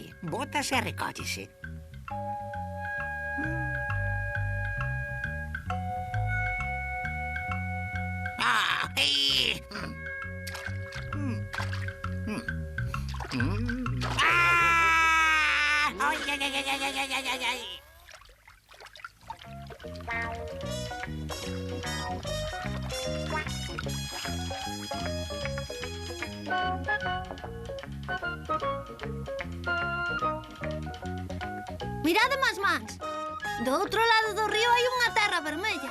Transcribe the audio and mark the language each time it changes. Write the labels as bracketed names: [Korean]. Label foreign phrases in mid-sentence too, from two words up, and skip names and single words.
[Galician] Bótase e recóllese. Ah, ei. Ah! Ai, ai, ai, ai, ai, ai, ai, ai, ai. Mirade máis mans. Do outro lado do río hai unha terra vermella.